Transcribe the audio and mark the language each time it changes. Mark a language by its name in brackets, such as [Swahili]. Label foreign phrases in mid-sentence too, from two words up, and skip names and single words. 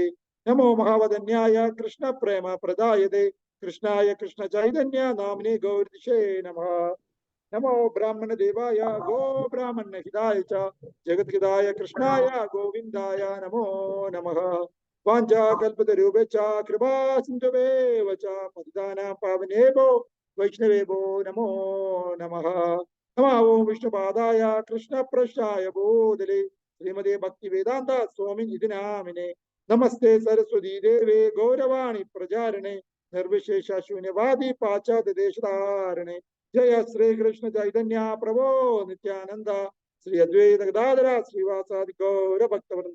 [Sanskrit] നമോ മഹാവദന്യായ കൃഷ്ണ പ്രേമ പ്രദായതേ കൃഷ്ണായ കൃഷ്ണ ചൈതന്യ നാമിനെ ഗൗരിദിശേ നമഃ. നമോ ബ്രാഹ്മണ ദേവായ ഗോ ബ്രാഹ്മണ ഹിതായ ച ജഗദ്ഹിതായ കൃഷ്ണായ ഗോവിന്ദായ നമോ നമഃ. വാഞ്ചാകൽപതരൂപേച്ഛ കൃപാ സിന്ധുവേവ ച പതിതാനാം പാവനേഭ്യോ വൈഷ്ണവേഭ്യോ നമോ നമഃ. നമോ ഓം വിഷ്ണുപാദായ കൃഷ്ണപ്രശ്നായ ബോധലേ ശ്രീമതേ ഭക്തി വേദാന്ത സ്വാമി ഇതി നാമിനെ. നമസ്തേ സരസ്വതീ ദേവേ ഗൗരവാണി പ്രചാരണേ നിർവിശേഷ ശൂന്യവാദി പാശ്ചാത്യ ദേശധാരണേ. ജയ ശ്രീകൃഷ്ണ ചൈതന്യ പ്രഭോ നിത്യാനന്ദ ശ്രീ അദ്വൈത ഗദാധര ശ്രീവാസാദി ഗൗര ഭക്തവൃന്ദ.